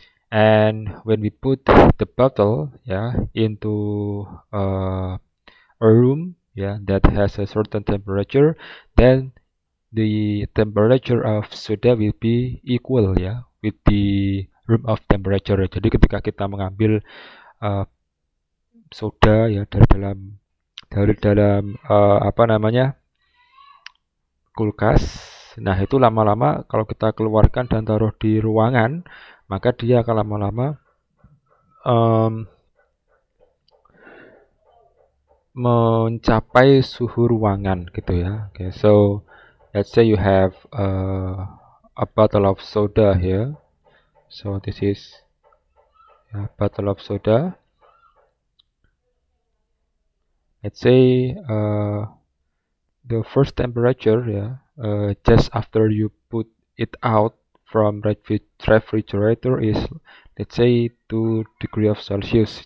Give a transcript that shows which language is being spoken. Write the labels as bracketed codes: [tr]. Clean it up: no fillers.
[en] And when we put the bottle into a room that has a certain temperature, then the temperature of soda will be equal with the room of temperature. [id] Jadi ketika kita mengambil soda ya dari dalam apa namanya, kulkas, nah itu lama-lama kalau kita keluarkan dan taruh di ruangan, maka dia akan lama-lama mencapai suhu ruangan gitu ya. [en] Okay, so let's say you have a bottle of soda here. So this is a bottle of soda. Let's say the first temperature just after you put it out from refrigerator is, let's say, 2 degree of Celsius.